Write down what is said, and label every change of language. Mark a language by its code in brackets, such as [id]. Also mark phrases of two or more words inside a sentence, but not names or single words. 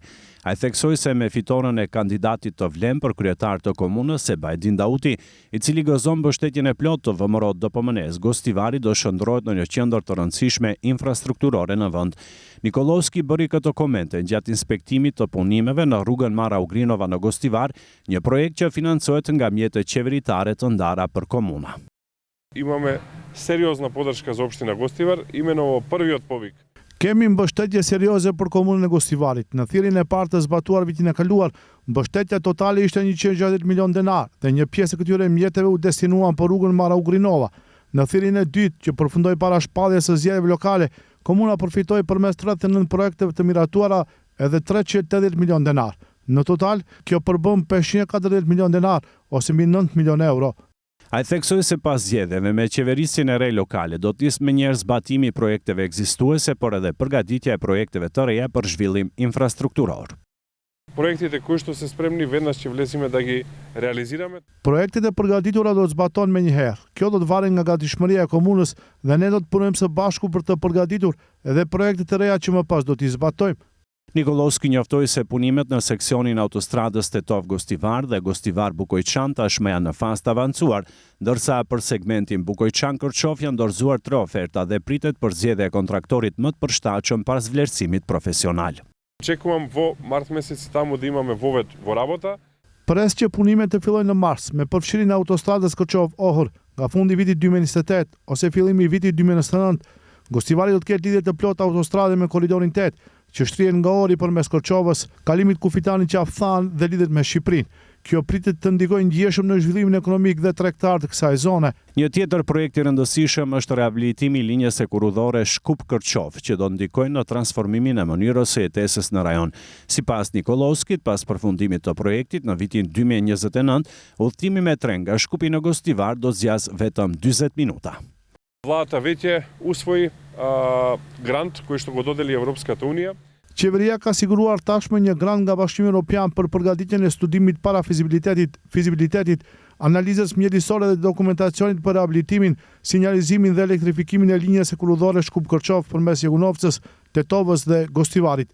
[sq] Ai theksoi se me fitoren e kandidatit të vlen për kryetar të komunës Sebajdin Dauti, i cili gëzon mbështetjen e plotë të VMRO-DPMN-s, Gostivari do shndrohet në një qendër të rëndësishme infrastrukturore në vend. Nikolovski bëri këto komente gjatë inspektimit të punimeve në rrugën Mara Ugrinova në Gostivar, një projekt që financohet nga mjetet qeveritare të ndara për komuna. [mk] Imаме сериозна поддршка за општина Гостивар, именно во првиот повик. [sq] Kemi mbështetje serioze për komunën e Gostivarit. Në thirrjen e parë të zbatuar vitin e kaluar, mbështetja totale ishte 160 milion denar dhe një pjesë e këtyre mjeteve u destinuan për rrugën Mara Ugrinova. Në thirrjen e dytë, që përfundoi para shpalljes së zgjedhjeve lokale, komuna përfitoi përmes 39 projekteve të miratuara edhe 380 milion denar. Në total, kjo përbën 540 milion denar ose mbi 9 milion euro. Ai theksoi se pas zgjedhjeve me qeverisjen e re lokale do të nisë menjëherë zbatimi i projekteve ekzistuese, por edhe përgatitja e projekteve të reja për zhvillim infrastrukturor. [mk] Проектите кои што се спремни веднаш ќе влеземе да ги реализираме. [sq] Projektet e përgatitura do të zbatohen menjëherë. Kjo do të varet nga gatishmëria e komunës dhe ne do të punojmë së bashku për të përgatitur edhe projektet e reja që më pas do t'i zbatojmë. Nikolovski njoftoi se punimet në seksionin autostradës Tetov-Gostivar dhe Gostivar-Bukojçan tashmë janë në fazë të avancuar, ndërsa për segmentin Bukojçan-Kërçov janë dorëzuar 3 oferta dhe pritet përzgjedhja e kontraktorit më të përshtatshëm pas vlerësimit profesional. [mk] Очекувам во март месец таму да имаме вовед во работа. [sq] Pres që punimet të fillojnë në mars me përfshirjen e autostradës Kërçov-Ohër nga fundi i vitit 2028 ose fillimi i vitit 2029, Gostivari do të ketë lidhje të plotë autostrade me korridorin 8, që shtrihet nga Ori përmes Korçovës, kalimit Kufitani Qafthan dhe lidhet me Shqipërinë. Kjo pritet të ndikojë ndjeshëm në zhvillimin ekonomik dhe tregtar të kësaj zone. Një tjetër projekt i rëndësishëm është rehabilitimi i linjës hekurudhore Shkup-Kërçov, që do ndikojë në transformimin e mënyrës së jetesës në rajon. Sipas Nikolovskit, pas përfundimit të projektit në vitin 2029, udhëtimi me tren nga Shkupi në Gostivar do zgjas vetëm 40 minuta. [mk] Владата веќе усвои грант кој што го додели Европската Унија. [sq] Qeveria ka siguruar tashmë një grant nga Bashkimi Evropian për përgatitjen e studimit para fizibilitetit, analizës mjedisore dhe dokumentacionit për rehabilitimin, sinjalizimin dhe elektrifikimin e linjës hekurudhore Shkup-Kërçov përmes Jegunovcës, Tetovës dhe Gostivarit.